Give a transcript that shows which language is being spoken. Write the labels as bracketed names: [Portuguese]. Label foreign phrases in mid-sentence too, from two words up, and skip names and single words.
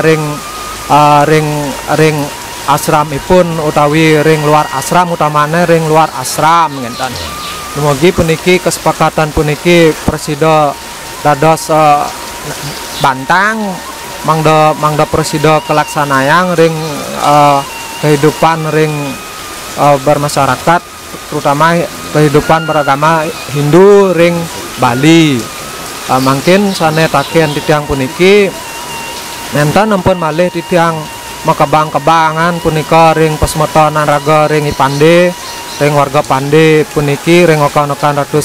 [Balinese] ring asram ipun utawi ring luar asram utamane ring luar asram ngenten. Dumugi puniki kesepakatan puniki Presida dados bantang mangda Presida kelaksanayang ring kehidupan ring bermasyarakat [Indonesian] terutama kehidupan beragama Hindu [Balinese] ring Bali. Mungkin sane taken titiang puniki nenten ampun malih titiang makabang-kabangan punika ring pasmetonan raga ring Ipande ring warga Pande puniki ring okan-okan Ratu